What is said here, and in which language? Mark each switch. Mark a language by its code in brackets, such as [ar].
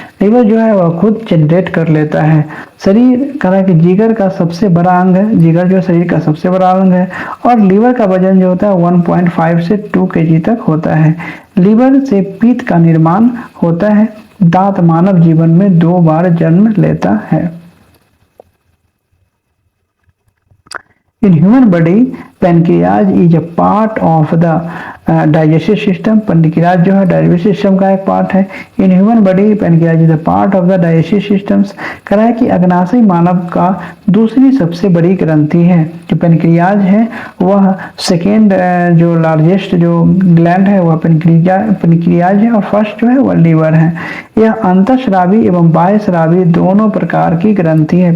[hi] Liver जो है वह खुद जनरेट कर लेता है। शरीर कहा कि जिगर का सबसे बड़ा अंग है, जिगर जो शरीर का सबसे बड़ा अंग है। और लिवर का वजन जो होता है 1.5 से 2 kg तक होता है। लिवर से पित्त का निर्माण होता है। दांत मानव जीवन में 2 बार जन्म लेता है। [en] In human body, pancreas is a part of the digestive system. [hi] pancreas जो है डाइजेस्टिव सिस्टम का एक पार्ट है। [en] In human body, pancreas is a part of the digestive systems. [hi] कह रहा है कि अग्नाशय मानव का दूसरी सबसे बड़ी ग्रंथि है। जो पेनक्रियाज है वह सेकेंड जो लार्जेस्ट जो ग्लैंड है वह पेनक्रियाज है और फर्स्ट जो है वह लीवर है। यह अंतःस्रावी एवं बाह्यस्रावी दोनों प्रकार की ग्रंथि है।